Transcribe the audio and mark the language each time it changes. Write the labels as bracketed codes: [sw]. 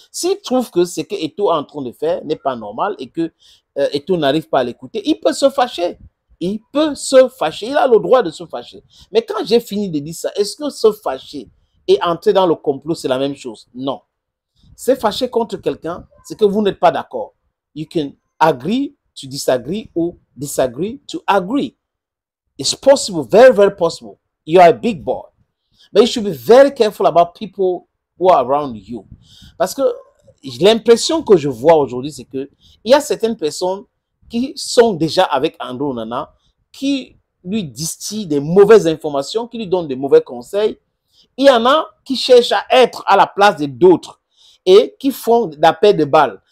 [fr] S'il trouve que ce que Eto'o est en train de faire n'est pas normal et que Eto'o n'arrive pas à l'écouter, il peut se fâcher. Il peut se fâcher. Il a le droit de se fâcher. Mais quand j'ai fini de dire ça, est-ce que se fâcher et entrer dans le complot, c'est la même chose? Non. Se fâcher contre quelqu'un, c'est que vous n'êtes pas d'accord. [en] You can agree to disagree or disagree to agree. It's possible, very, very possible. You are a big boy. But you should be very careful about people who are around you. [fr] Parce que l'impression que je vois aujourd'hui, c'est que il y a certaines personnes qui sont déjà avec André Onana, qui lui distillent des mauvaises informations, qui lui donnent des mauvais conseils. Il y en a qui cherchent à être à la place de d'autres et qui font d'appel de balles.